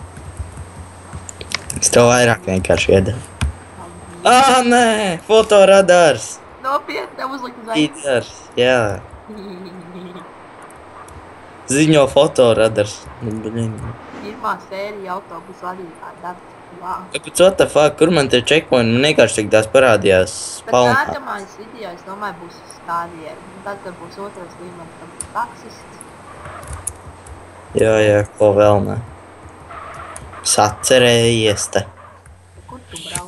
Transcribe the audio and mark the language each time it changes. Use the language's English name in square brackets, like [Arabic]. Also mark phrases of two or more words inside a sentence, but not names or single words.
[Latvian] Es tev vairāk vienkārši iedevu. Nē! Fotoradars! Nopietni, tev uzlikt uz Radars, jā. Ziņo fotoradars. Pirmā sērija autobusu vadītāja darbs. Wow. Kāpēc, [English] what the fuck, [Latvian] kur man te checkpoint? Man vienkārši tik tās parādījās Bet spawnā. nākamais video, es domāju, būs uz stādiem. Tad, kad būs otrais līmenis, tad būs taksists. Jā, ko vēl ne. Sacerējies te. Kur tu brauc?